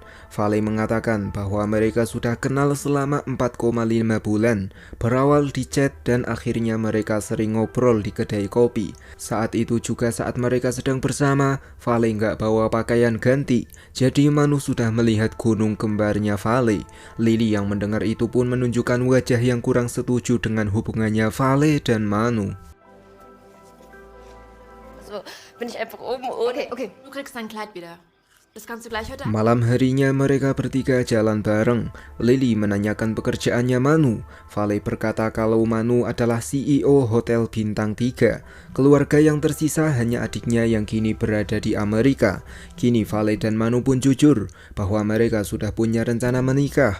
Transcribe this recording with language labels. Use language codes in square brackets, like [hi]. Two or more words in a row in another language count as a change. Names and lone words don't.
[id] Vale mengatakan bahwa mereka sudah kenal selama 4,5 bulan, berawal di chat dan akhirnya mereka sering ngobrol di kedai kopi. Saat itu juga saat mereka sedang bersama, Vale nggak bawa pakaian ganti, jadi Manu sudah melihat gunung kembarnya Vale. Lily yang mendengar itu pun menunjukkan wajah yang kurang setuju dengan hubungannya Vale dan Manu. [de] Bin ich einfach oben ohne. Okay, du kriegst dein Kleid wieder. Das kannst du gleich heute Abend. [id] Malam harinya mereka bertiga jalan bareng. Lily menanyakan pekerjaannya Manu. Vale berkata kalau Manu adalah CEO Hotel Bintang 3. Keluarga yang tersisa hanya adiknya yang kini berada di Amerika. Kini Vale dan Manu pun jujur bahwa mereka sudah punya rencana menikah.